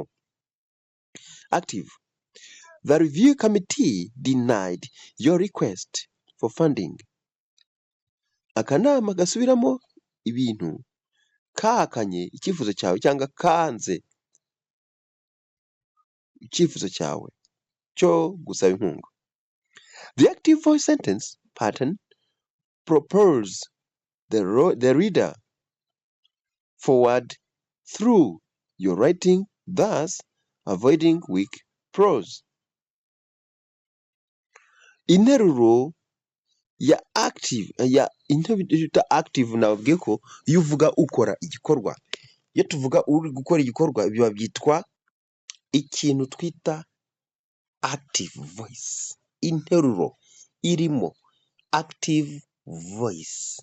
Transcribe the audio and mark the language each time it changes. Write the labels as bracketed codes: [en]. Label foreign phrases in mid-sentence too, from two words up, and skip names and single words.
[en] Active. The review committee denied your request for funding. [rw] Akanama gasubiramo ibintu kahakanye icyifuzo cyawe cyangwa kanze icyifuzo cyawe cyo gusaba inkunga. [en] The active voice sentence pattern propels the reader forward through your writing, thus avoiding weak prose. [rw] Interuro ya [en] active, interrogative [rw] bita active nababwiye ko iyo uvuga ukora igikorwa. Iyo tuvuga uri gukora igikorwa biba byitwa ikintu twita [en] active voice. [rw] Interuro irimo [en] active voice.